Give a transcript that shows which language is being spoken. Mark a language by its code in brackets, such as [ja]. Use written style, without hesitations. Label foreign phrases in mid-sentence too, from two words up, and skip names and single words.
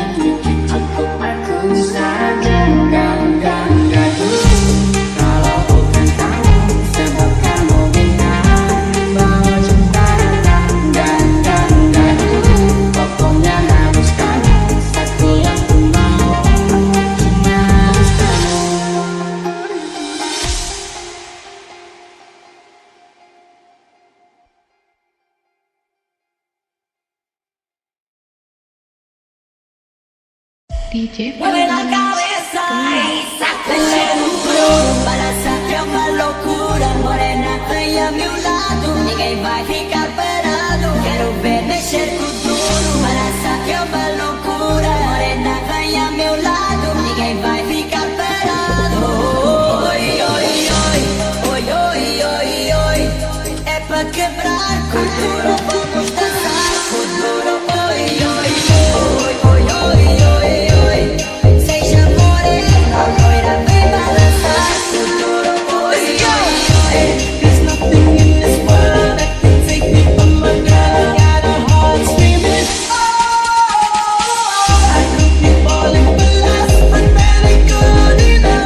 [id] Cukup aku saja enggak dulu. Kalau bukan kamu, sebab kamu bilang bahwa cinta enggak dulu. Pokoknya harus kamu, satu yang ku mau. Cuma harus kamu. [es] DJ Mueve la Fearless cabeza y Remix. sácale un flow para sacar [pt] uma loucura. Morena, vem a meu lado, ninguém vai ficar parado. Quero ver mexer com tudo para sacar uma loucura. Morena, vem a meu lado, ninguém vai ficar parado. Oi, oi, oi, oi, oi, oi, oi. pra quebrar. Futuro, vamos dançar. Futuro, oi, oi, oi, oi, oi, oi, oi. Seja morena, loira, vem balançar. Futuro, oi, oi, oi. [en] There's nothing in this world that can take me from my girl. I got a heart screaming, oh, I could be falling for love, but that ain't good enough.